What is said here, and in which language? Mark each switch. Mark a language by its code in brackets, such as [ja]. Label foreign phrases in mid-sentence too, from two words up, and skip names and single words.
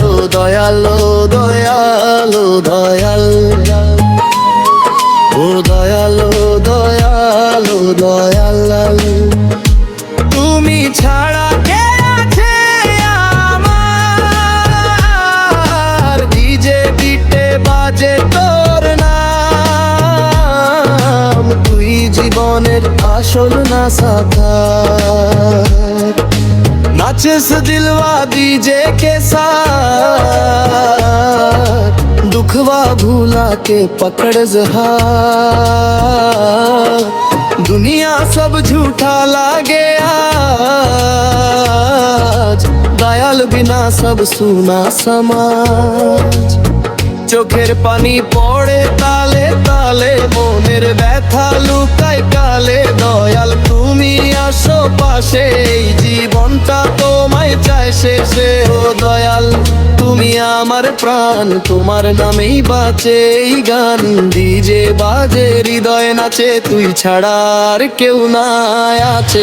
[bn] ও দয়াল দয়াল দয়াল, ও দয়াল দয়াল দয়াল, তুমি ছাড়া কে আছে আমার, ডিজে বিটে বাজে তোর নাম, তুই জীবনের আসল না সাকার, [bho] नाचिस दिलवा दीजे के साथ, दुखवा भूला के पकड़ जहार, दुनिया सब झूठा लागे आज, दयाल बिना सब सुना समाज। [bn] চোখের পানি পড়ে তালে তালে, মনের ব্যথা লুকায় কালে, দয়াল তুমি আসো পাশে, এই জীবনটা তোমায় চায় শেষে। ও দয়াল তুমি আমার প্রাণ, তোমার নামেই বাঁচে এই গান, ডিজে বাজে হৃদয় নাচে, তুই ছাড়া আর কেউ নাই আছে।